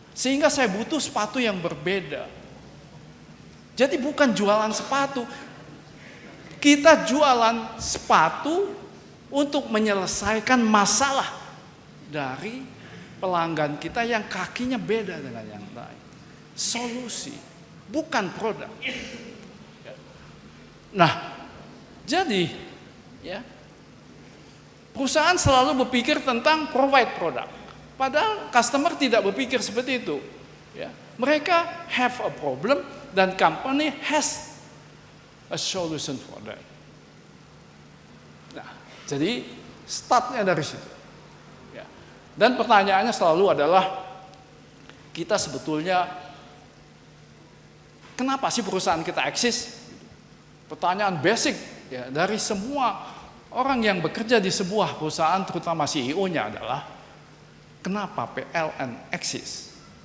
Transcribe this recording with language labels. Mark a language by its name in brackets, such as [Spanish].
[Indonesian] Sehingga saya butuh sepatu yang berbeda. Jadi bukan jualan sepatu, kita jualan sepatu untuk menyelesaikan masalah dari pelanggan kita yang kakinya beda dengan yang lain. Solusi, bukan produk. Nah, jadi ya, perusahaan selalu berpikir tentang provide produk. Padahal customer tidak berpikir seperti itu. Ya. [English] Mereka have a problem dan company has a solution for that. [Indonesian] Nah, jadi startnya dari situ. Ya. Dan pertanyaannya selalu adalah, kita sebetulnya kenapa sih perusahaan kita eksis? Pertanyaan basic ya, dari semua orang yang bekerja di sebuah perusahaan, terutama CEO-nya adalah, kenapa PLN eksis?